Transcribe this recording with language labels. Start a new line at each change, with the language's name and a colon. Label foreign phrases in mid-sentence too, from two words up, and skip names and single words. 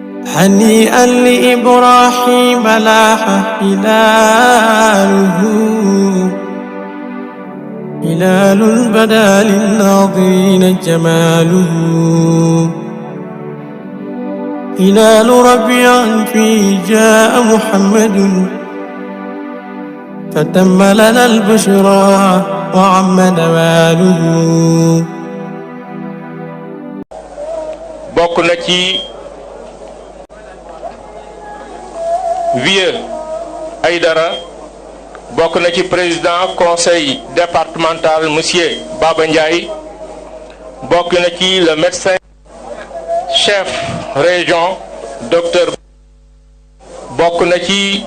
Arabic: هنيئا لإبراهيم لاح هلاله هلال بدا للناظرين جماله هلال ربيع فيه جاء محمد فتم لنا البشرى وعم نواله
Wolof: bokk na ci Vieux Aïdara bokk na ci
French: président conseil départemental
Wolof: monsieur Baba Ndiaye bokk na ci
French: le médecin chef région docteur
Wolof: bokk na ci